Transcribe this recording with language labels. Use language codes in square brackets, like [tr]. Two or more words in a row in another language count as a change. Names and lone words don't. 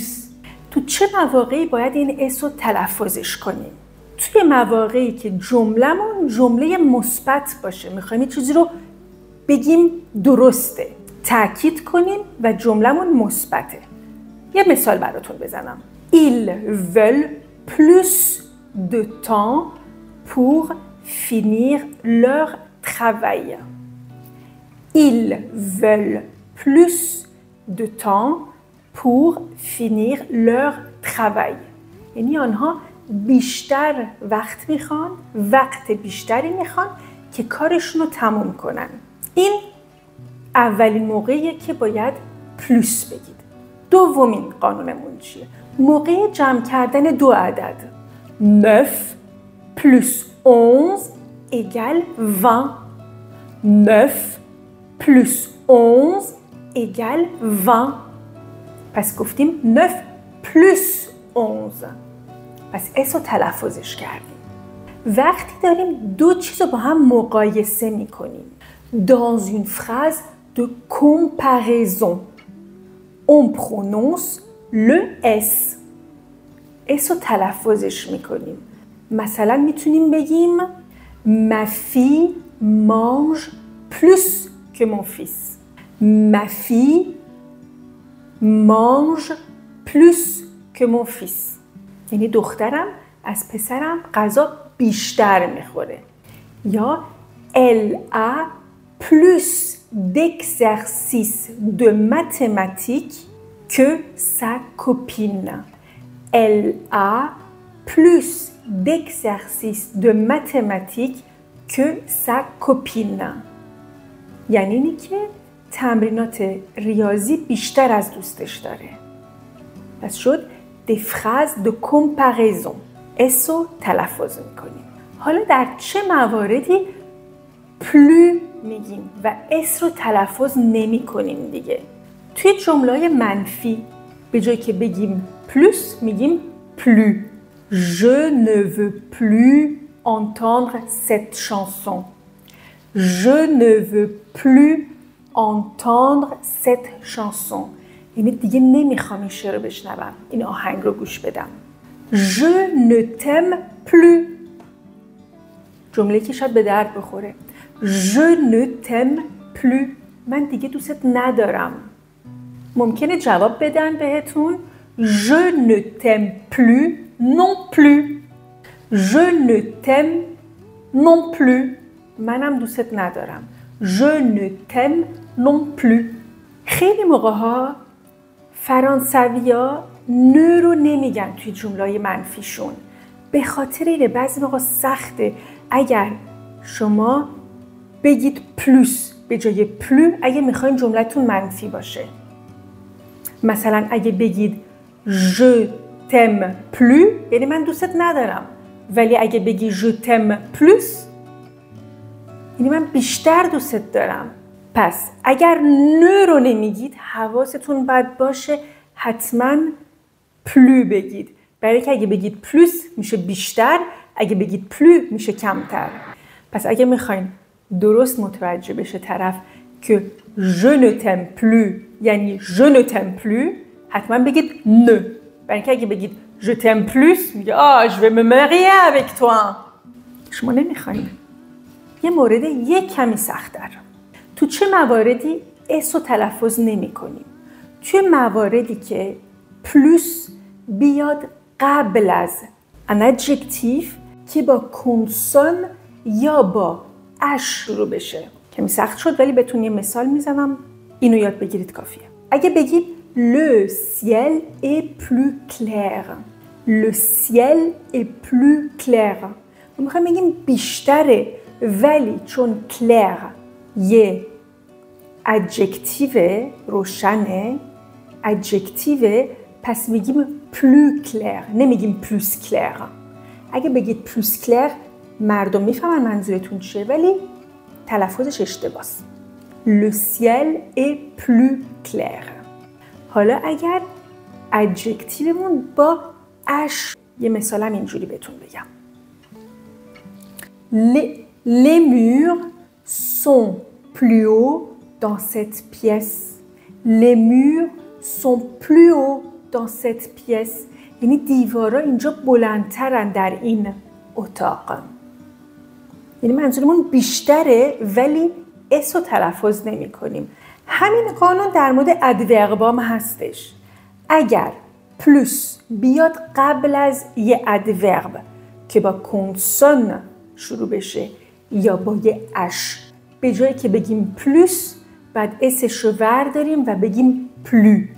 [fa] تو چه مواقعی باید این اس رو تلفظش کنیم؟ توی مواقعی که جمله‌مون جمله مثبت باشه، میخوایم یه چیزی رو بگیم درسته، تأکید کنیم و جمله‌مون مثبته. یه مثال براتون بزنم. [fr] Ils veulent plus de temps pour finir leur travail. Ils veulent plus de temps pour finir leur travail. [fa] یعنی آنها بیشتر وقت میخوان، وقت بیشتری میخوان که کارشون رو تموم کنن. این اولین موقعیه که باید پلوس بگید. دومین قانونمون چیه؟ موقع جمع کردن دو عدد [fr] 9 plus 11 égale 20. 9 plus 11 égale 20. [fa] پس گفتیم 9 plus 11. پس اس رو تلفظش کردیم. وقتی داریم دو چیز رو با هم مقایسه میکنیم [fr] dans une phrase de comparaison on prononce le S. [fa] اس رو تلفظش میکنیم. مثلا میتونیم بگیم [fr] ma fille mange plus que mon fils. Ma fille mange plus que mon fils. [fa] یعنی دخترم از پسرم غذا بیشتر میخوره. [fr] یا elle a plus d'exercices de mathématiques que sa copine. Elle a plus d'exercices de mathématiques que sa copine. [fa] یعنی اینی که تمرینات ریاضی بیشتر از دوستش داره. پس شد [fr] des phrases de comparaison. [fa] اس رو تلفظ میکنیم. حالا در چه مواردی plus میگیم و اس رو تلفظ نمی کنیم دیگه؟ توی جمله منفی به جای که بگیم plus میگیم plus. [fr] Je ne veux plus entendre cette chanson. Je ne veux plus entendre cette chanson. [fa] یعنی دیگه نمیخوام این شعر رو بشنوم، این آهنگ رو گوش بدم. [fr] Je ne t'aime plus. [fa] جمله که شاید به درد بخوره. [fr] Je ne t'aime plus. [fa] من دیگه دوست ندارم. ممکنه جواب بدن بهتون [fr] Je ne t'aime plus non plus. Je ne t'aime non plus. [fa] منم دوست ندارم. [fr] Je ne t'aime non plus. [fa] خیلی موقع‌ها فرانسوی‌ها نه رو نمیگن توی جمله‌های منفیشون. به خاطر اینه بعضی موقع سخته اگر شما بگید پلوس به جای پلو اگه میخواین جملتون منفی باشه. مثلا اگه بگید [fr] je t'aime plus [fa] یعنی من دوستت ندارم، ولی اگه بگی [fr] je t'aime plus [fa] یعنی من بیشتر دوستت دارم. پس اگر نه رو نمیگید حواستون باید باشه حتما پلو بگید، برای که اگه بگید پلوس میشه بیشتر، اگه بگید پلو میشه کمتر. پس اگه میخواین درست متوجه بشه طرف که [fr] je ne t'aime plus [fa] یعنی [fr] je ne t'aime plus [fa] حتما بگید نه، برای که اگه بگید [fr] je t'aime plus [fa] میگه [fr] je vais me marier avec toi. [fa] شما نمیخواین. یه مورد یک کمی سخت‌تر. تو چه مواردی اس رو تلفظ نمی کنیم؟ توی مواردی که پلوس بیاد قبل از ان adjective که با کنسون یا با اش شروع بشه. کمی سخت شد ولی بهتون یه مثال میزنم، اینو یاد بگیرید کافیه. اگه بگید [fr] le ciel est plus clair. Le ciel est plus clair. [fa] ما میخوایم بگیم بیشتره ولی چون clair یه adjective روشنه، adjective، پس میگیم [fr] plus clair، [fa] نمیگیم [fr] plus clair. [fa] اگه بگید [fr] plus clair [fa] مردم میفهمن منظورتون چیه ولی تلفظش اشتباهه. [fr] Le ciel est plus clair. [fa] حالا اگر adjectiveمون با اش، یه مثالم اینجوری بهتون بگم. [fr] Les murs sont plus hauts dans cette pièce. Les murs sont plus hauts dans cette pièce. [fa] یعنی دیوارا اینجا بلندترن در این اتاق. یعنی منظورمون بیشتره ولی اس رو تلفظ نمی کنیم. همین قانون در مورد ادوربام هستش. اگر پلوس بیاد قبل از یه ادورب که با کنسون شروع بشه یا با یه اش، به جایی که بگیم پلوس بعد اسش رو ورداریم و بگیم پلو.